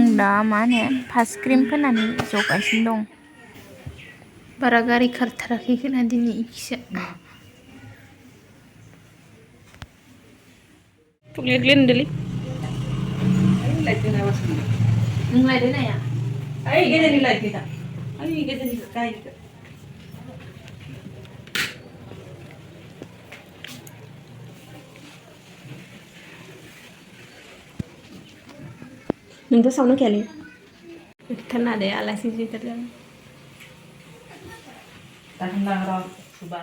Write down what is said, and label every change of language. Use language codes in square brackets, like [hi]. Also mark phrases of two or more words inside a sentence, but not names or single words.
[brx] दा मा होनो फार्स्ट क्रिम फोननानै जगासिनो दं बारा गारि खारथाराखै खोना दिनै इखिसो थुग्लेग्ले होनदोलै नों लायदो नाया [tl] Ay, ganyan nila kita. Ay, ganyan nila kahit. [brx] नोंथ' सावनो खेले थाना दे आलासि जिथार [tl] Tahan lang suba.